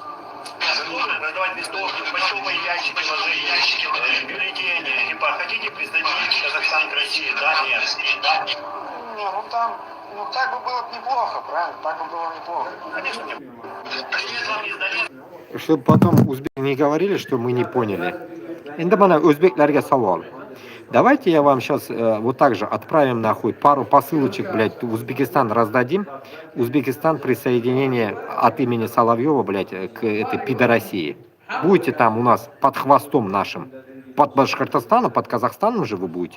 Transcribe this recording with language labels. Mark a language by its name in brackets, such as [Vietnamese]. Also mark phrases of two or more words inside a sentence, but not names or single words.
[Russian] Готовы раздавать листовки, почтовые ящики ложить, бюллетени. Типа, хотите присоединить Казахстан к России? Да, нет. Да. Не, ну там, так бы было неплохо, правильно? Так бы было неплохо. Конечно, нет. Привет вам из Донецка. Чтобы потом узбеки не говорили, что мы не поняли. [Uzbek] Endi mana o'zbeklarga savol. [Russian] Давайте я вам сейчас вот так же отправим нахуй пару посылочек, блядь, в Узбекистан раздадим. Узбекистан присоединение от имени Соловьева, блядь, к этой пидорасии. Будете там у нас под хвостом нашим. Под Башкортостаном, под Казахстаном же вы будете.